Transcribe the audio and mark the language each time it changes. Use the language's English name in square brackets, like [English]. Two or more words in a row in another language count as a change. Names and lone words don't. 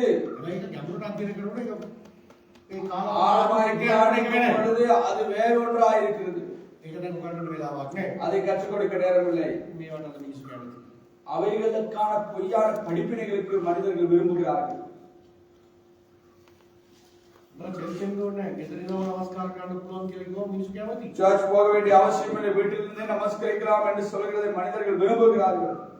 [Sinhala] හැබැයි ඒක ගැඹුරට අධ්‍යයනය කරනකොට ඒක ඒ [Tamil] ஆழமாய் தியானிக்கும் [Sinhala] කාලවල [Tamil] பொழுது அது வேறொன்றாய் இருக்கிறது. [Sinhala] ඒක දැන් උගන්වන්න වෙලාවක් නැහැ. [Tamil] அதை கற்றுக் கொடுக்க நேரமில்லை. [Sinhala] මේවට අද මිනිස්සු කැමති. [Tamil] அவைகளுக்கான பொய்யான படிப்பினைகளுக்கு மனிதர்கள் விரும்புகிறார்கள். சர்ச் போக வேண்டிய அவசியம் இல்லை, வீட்டிலிருந்தே நமஸ்கரிக்கலாம் என்று சொல்கிறதை மனிதர்கள் விரும்புகிறார்கள்.